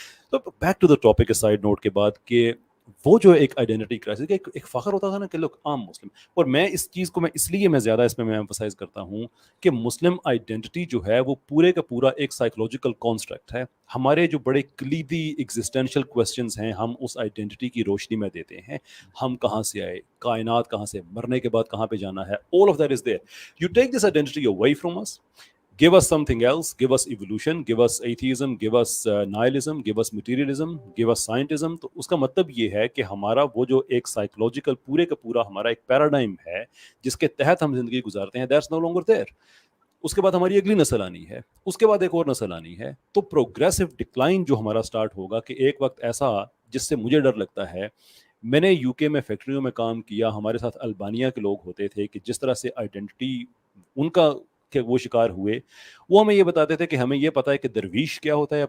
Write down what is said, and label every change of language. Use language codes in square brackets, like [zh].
[ur] تو back to the topic side note کے بعد کہ وہ جو ایک آئیڈینٹی کرائسس, ایک فخر ہوتا تھا نا کہ لوگ عام مسلم, اور میں اس چیز کو اس لیے میں زیادہ اس میں ایمفسائز کرتا ہوں کہ مسلم آئیڈینٹی جو ہے وہ پورے کا پورا ایک سائیکولوجیکل کانسٹرکٹ ہے. ہمارے جو بڑے کلیدی ایگزسٹینشیل کویسچنز ہیں, ہم اس آئیڈینٹی کی روشنی میں دیتے ہیں. ہم کہاں سے آئے, کائنات کہاں سے, مرنے کے بعد کہاں پہ جانا ہے, [en] all of that is there. You take this identity away from us, give us something else, give us evolution, give us atheism, give us nihilism, give us materialism, give us scientism. [ur] تو اس کا مطلب یہ ہے کہ ہمارا وہ جو ایک سائیکولوجیکل پورے کا پورا ہمارا ایک پیراڈائم ہے جس کے تحت ہم زندگی گزارتے ہیں, [en] that's no longer there. [ur] اس کے بعد ہماری اگلی نسل آنی ہے, اس کے بعد ایک اور نسل آنی ہے. تو پروگریسو ڈکلائن جو ہمارا سٹارٹ ہوگا کہ ایک وقت ایسا جس سے مجھے ڈر لگتا ہے, میں نے یو کے میں فیکٹریوں میں کام کیا, ہمارے ساتھ البانیہ کے لوگ ہوتے تھے کہ جس طرح سے آئیڈینٹی ان کا کہ وہ شکار ہوئے, وہ ہمیں یہ بتاتے تھے کہ ہمیں یہ پتا ہے کہ درویش کیا ہوتا ہے.